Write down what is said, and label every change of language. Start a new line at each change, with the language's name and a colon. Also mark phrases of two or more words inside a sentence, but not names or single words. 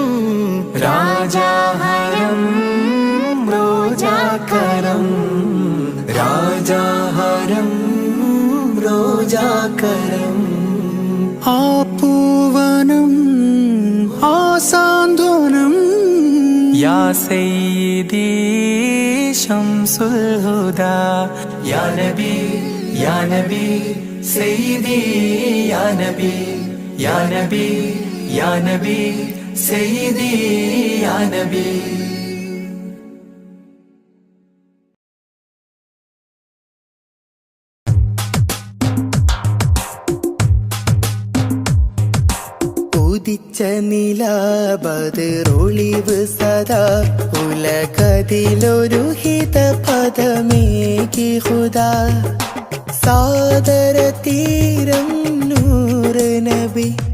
Malayalam: രാജാഹരം റോജാകരം രാജാഹരം റോജാകരം ആ പൂവനം ആ സാന്ത്വനം
Arabic: يا سيدي شمس الهدى يا نبي يا نبي سيدي يا نبي يا نبي يا نبي سيدي يا نبي
Malayalam: ഉദിച്ച നിലാബദറൊളിവ് സദാ ഉലകതിലൊരു ഹിത പദമേകി ഹുദാ സാദര തീരം നൂറ് നബി